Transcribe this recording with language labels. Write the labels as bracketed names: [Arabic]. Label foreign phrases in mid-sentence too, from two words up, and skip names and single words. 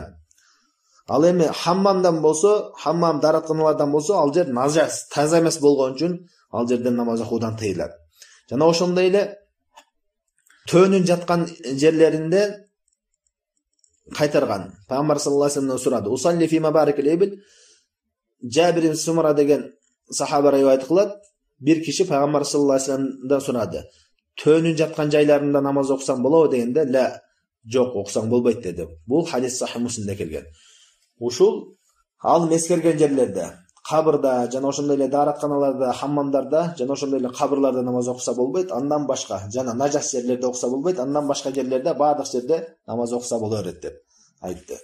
[Kyrgyz] Ал эми хаммамдан болсо, хаммам даратканалардан болсо, ал жер нажас, таза эмес болгон үчүн ал жерден намаз окуудан тыйылат. Жана ошондой эле төөнүн жаткан жерлеринде кайтарган. Пайгамбар [Arabic] صلى الله عليه وسلم [Kyrgyz] сурады: [Arabic] "أصلي في مبارك الإبل." [Kyrgyz] Жабир ибн Сумра деген сахаба риwayat кылат, бир киши Пайгамбар [Arabic] صلى الله عليه وسلم [Kyrgyz] сурады: "Төөнүн жаткан жайларында намаз окусаң болобу?" дегенде, "Ла, жок, окусаң болбойт" деди. Бул хадис Сахих Муслимде келген. Ушул ал эскерген жерлерде, кабырда, жана ошондой эле дааратканаларда, хаммамдарда, жана ошондой эле кабырларда намаз окуса болбойт, андан башка, жана нажас жерлерде окуса болбойт, андан башка жерлерде, бардык жерде намаз окуса боло берет деп айтты.